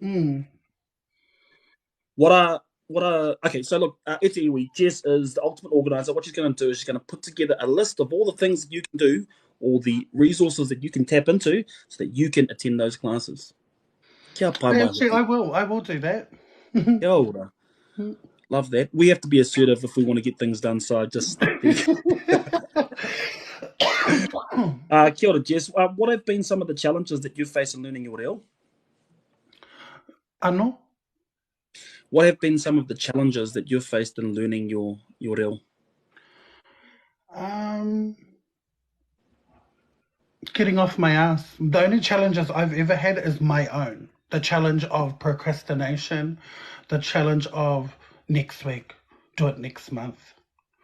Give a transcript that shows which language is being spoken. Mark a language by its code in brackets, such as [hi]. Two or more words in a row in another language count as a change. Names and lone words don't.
[en] Okay, so look, Itiwi, Jess is the ultimate organizer. What she's going to do is she's going to put together a list of all the things that you can do, all the resources that you can tap into so that you can attend those classes. Actually, I will do that. [mi] Kia ora. [en] Love that. We have to be assertive if we want to get things done, so just... [mi] Kia ora, Jess. [en] What have been some of the challenges that you've faced in learning your reo? Ano? What have been some of the challenges that you've faced in learning your reo? Getting off my ass. The only challenges I've ever had is my own. The challenge of procrastination, the challenge of next week, do it next month.